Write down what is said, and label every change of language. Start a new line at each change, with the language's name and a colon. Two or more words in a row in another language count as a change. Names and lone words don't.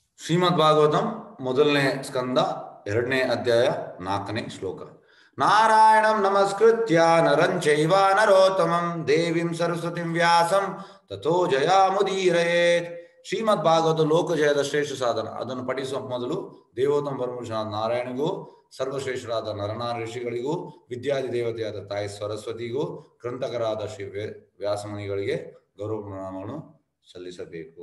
Kannada: ಶ್ರೀಮದ್ ಭಾಗವತಂ ಮೊದಲನೇ ಸ್ಕಂದ 2ನೇ ಅಧ್ಯಾಯ 4ನೇ ಶ್ಲೋಕ.
Sanskrit: ನಾರಾಯಣಂ ನಮಸ್ಕೃತ್ಯ ನರಂ ಚೈವ ನರೋತ್ತಮಂ ದೇವಿಂ ಸರಸ್ವತಿಂ ವ್ಯಾಸಂ ತಥೋ ಜಯಾಮುದೀರಯೇತ್.
Kannada: ಶ್ರೀಮದ್ ಭಾಗವತ ಲೋಕಜಯದ ಶ್ರೇಷ್ಠ ಸಾಧನ. ಅದನ್ನು ಪಠಿಸುವ ಮೊದಲು ದೇವೋತ್ತಮ ಪರಮಪುರುಷನಾದ ನಾರಾಯಣಿಗೂ, ಸರ್ವಶ್ರೇಷ್ಠರಾದ ನರನಾರ ಋಷಿಗಳಿಗೂ, ವಿದ್ಯಾದಿ ದೇವತೆಯಾದ ತಾಯಿ ಸರಸ್ವತಿಗೂ, ಗ್ರಂಥಕರಾದ ಶ್ರೀ ವ್ಯಾಸಮುನಿಗಳಿಗೆ ಗೌರವ ಪ್ರಣಾಮವನ್ನು ಸಲ್ಲಿಸಬೇಕು.